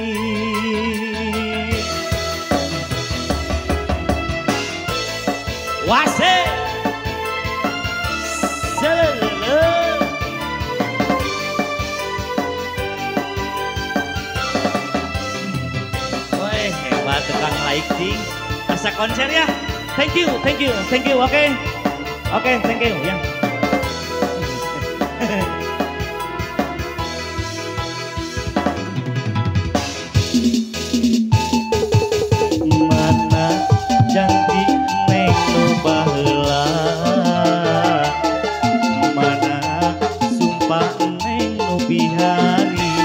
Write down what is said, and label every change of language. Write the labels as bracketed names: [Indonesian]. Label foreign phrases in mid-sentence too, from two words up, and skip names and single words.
[Sundanese] Wase selele woi hebat tukang lighting asa konser ya. [English] Thank you oke thank you ya. [Sundanese] Mana janji neng nu baheula, mana sumpah neng nu bihari.